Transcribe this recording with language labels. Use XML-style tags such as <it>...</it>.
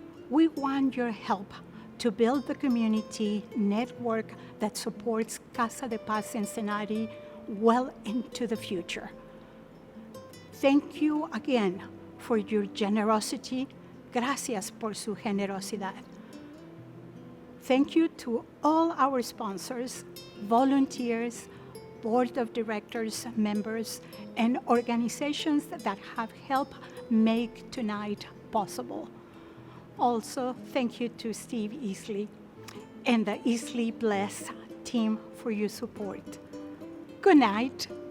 <en>We want your help to build the community network that supports Casa de Paz Cincinnati well into the future. Thank you again for your generosity.</en> <es>Gracias por su generosidad.</es> <en>Thank you to all our sponsors, volunteers, board of directors, members, and organizations that have helped make tonight possible. Also, thank you to Steve Easley and the Easley Bless team for your support. Good night.</en>